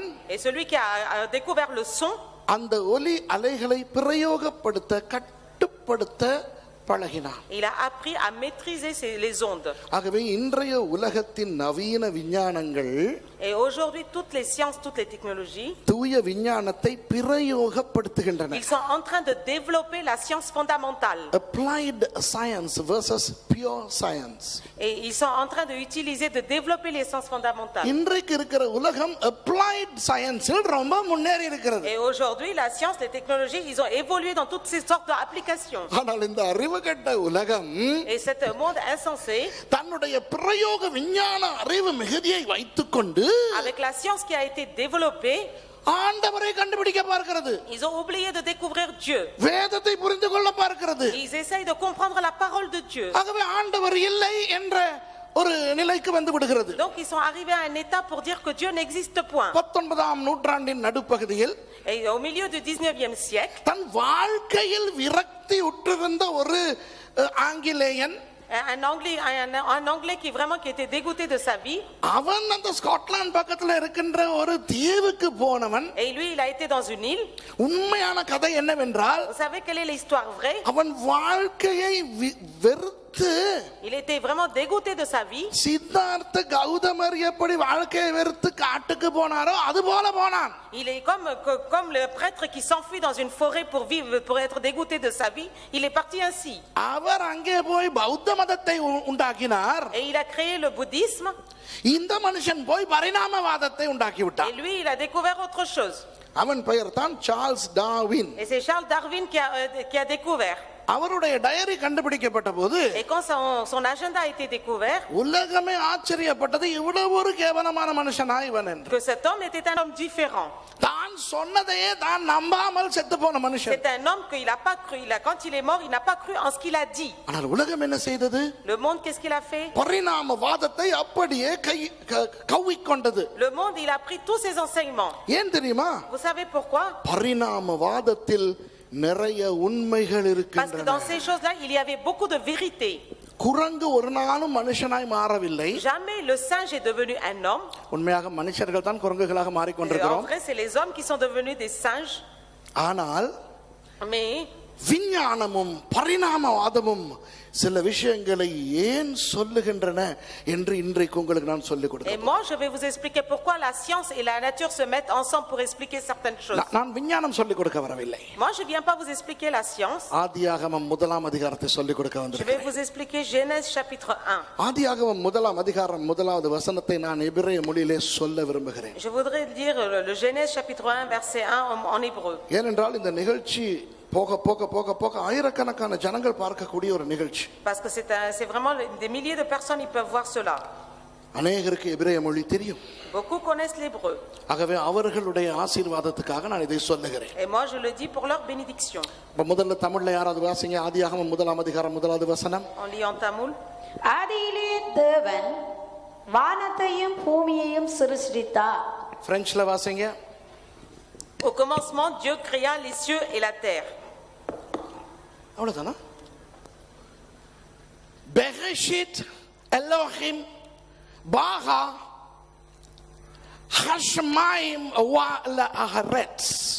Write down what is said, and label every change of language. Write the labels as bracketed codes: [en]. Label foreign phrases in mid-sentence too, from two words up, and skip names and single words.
[fr] Et celui qui a découvert le son, [ta] அந்த ஒலி அலைகளை பிரயோகப்படுத்த, கட்டுப்படுத்த பழகினான். [fr] il a appris à maîtriser les ondes. [ta] ஆகவே இன்றைய உலகத்தின் நவீன விஞ்ஞானங்கள், [fr] Et aujourd'hui, toutes les sciences, toutes les technologies, [ta] தூய விஞ்ஞானத்தை பிரயோகப்படுத்துகின்றன. [fr] ils sont en train de développer la science fondamentale. [en] Applied science versus pure science. [fr] Et ils sont en train de développer les sciences fondamentales. [ta] இன்றைக்கு இருக்கிற உலகம் [en] applied science- [ta] இல் ரொம்ப முன்னேறி இருக்கிறது. [fr] Et aujourd'hui, la science, les technologies, ils ont évolué dans toutes ces sortes d'applications. [ta] ஆனால் இந்த அறிவுகெட்ட உலகம் [fr] Et cet monde insensé, [ta] தன்னுடைய பிரயோக விஞ்ஞான அறிவு மிகுதியை வைத்துக்கொண்டு [fr] avec la science qui a été développée, [ta] ஆண்டவரை கண்டுபிடிக்க பார்க்கிறது. [fr] ils ont oublié de découvrir Dieu. [ta] வேதத்தை புரிந்து கொள்ள பார்க்கிறது. [fr] Ils essayent de comprendre la parole de Dieu. [ta] ஆகவே ஆண்டவர் இல்லை என்ற ஒரு நிலைக்கு வந்து விடுகிறது. [fr] Donc ils sont arrivés à un état pour dire que Dieu n'existe point. [ta] 19ஆம் நூற்றாண்டின் நடுப்பகுதியில் [fr] Et au milieu du 19e siècle, [ta] தன் வாழ்க்கையில் விரக்தி உற்றிருந்த ஒரு ஆங்கிலேயன், [fr] un anglais qui était dégoûté de sa vie, [ta] அவன் அந்த ஸ்காட்லாந்து பக்கத்துல இருக்கின்ற ஒரு தீவுக்கு போனவன். [fr] et lui il a été dans une île. [ta] உண்மையான கதை என்னவென்றால், [fr] Vous savez quelle est l'histoire vraie? [ta] அவன் வாழ்க்கையை வெறுத்து, [fr] Il était vraiment dégoûté de sa vie. [ta] சித்தார்த்த கௌதமர் எப்படி வாழ்க்கையை வெறுத்து காட்டுக்கு போனாரோ அது போல போனான். [fr] Il est comme le prêtre qui s'enfuit dans une forêt pour être dégoûté de sa vie. Il est parti ainsi. [ta] அவர் அங்கே போய் பௌத்த மதத்தை உண்டாக்கினார். [fr] Et il a créé le bouddhisme. [ta] இந்த மனுஷன் போய் பரிணாமவாதத்தை உண்டாக்கி [fr] Et [ta] விட்டான். [fr] lui, il a découvert autre chose. [ta] அவன் பெயர் தான் சார்ல்ஸ் டார்வின். [fr] Et c'est Charles Darwin qui a découvert. [ta] அவருடைய டைரி கண்டுபிடிக்கப்பட்ட போது, [fr] Et quand son agenda a été découvert, [ta] உலகமே ஆச்சரியப்பட்டது, இவ்வளவு ஒரு கேவலமான மனுஷனா இவன் என்று. [fr] que cet homme était un homme différent. [ta] தான் சொன்னதையே தான் நம்பாமல் செத்து போன மனுஷன். [fr] C'est un homme qu'il a pas cru. Quand il est mort, il n'a pas cru en ce qu'il a dit. [ta] ஆனால் உலகம் என்ன செய்தது? [fr] Le monde, qu'est-ce qu'il a fait? [ta] பரிணாமவாதத்தை அப்படியே கவ்விக்கொண்டது. [fr] Le monde, il a pris tous ses enseignements. [ta] ஏன் தெரியுமா? [fr] Vous savez pourquoi? [ta] பரிணாமவாதத்தில் நிறைய உண்மைகள் [fr] Parce que [ta] இருக்கின்றன. [fr] dans ces choses-là, il y avait beaucoup de vérité. [ta] குரங்கு ஒரு நாளும் மனுஷனாய் மாறவில்லை. [fr] Jamais le singe est devenu un homme. [ta] உண்மையாக மனுஷர்கள் தான் குரங்குகளாக [fr] En [ta] மாறிக்கொண்டிருக்கிறோம். [fr] vrai, c'est les hommes qui sont devenus des singes. [ta] ஆனால் [fr] Mais [ta] விஞ்ஞானமும் பரிணாமவாதமும் சில விஷயங்களை ஏன் சொல்லுகின்றன என்று இன்றைக்கு உங்களுக்கு நான் சொல்லிக் [fr] et [ta] கொடுக்கிறேன். [fr] moi, je vais vous expliquer pourquoi la science et la nature se mettent ensemble pour expliquer certaines choses. [ta] நான் விஞ்ஞானம் சொல்லிக் கொடுக்க வரவில்லை. [fr] Moi, je viens pas vous expliquer la science. [ta] ஆதியாகமம் 1ஆம் அதிகாரத்தை சொல்லிக் கொடுக்க [fr] Je vais [ta] வந்திருக்கிறேன். [fr] vous expliquer Genèse chapitre 1. [ta] ஆதியாகமம் 1ஆம் அதிகாரம் 1வது வசனத்தை நான் எபிரேய மொழியிலே சொல்ல விரும்புகிறேன். [fr] Je voudrais dire le Genèse chapitre 1 verset 1 en hébreu. [ta] ஏனென்றால் இந்த நிகழ்ச்சி போக போக போக போக ஆயிரக்கணக்கான ஜனங்கள் பார்க்கக்கூடிய ஒரு நிகழ்ச்சி. [fr] Parce que c'est vraiment des milliers de personnes qui peuvent voir cela. [ta] அநேகருக்கு எபிரேய மொழி தெரியும். [fr] Beaucoup connaissent l'hébreu. [ta] ஆகவே அவர்களுடைய ஆசீர்வாதத்துக்காக நான் இதை சொல்லுகிறேன். [fr] Et moi, je le dis pour leur bénédiction. [ta] முதல்ல தமிழ்ல யாராவது வாசிங்க. ஆதியாகமம் 1ஆம் அதிகாரம் 1வது வசனம். [fr] On lit en tamoul. [ta] ஆதியிலே தேவன் வானத்தையும் பூமியையும் சிருஷ்டித்தார். பிரெஞ்சுல வாசிங்க. [fr] Au commencement, Dieu créa les cieux et la terre. [ta] அவ்வளவுதானா? [he] בראשית, אלהים, ברא, השמים, והארץ.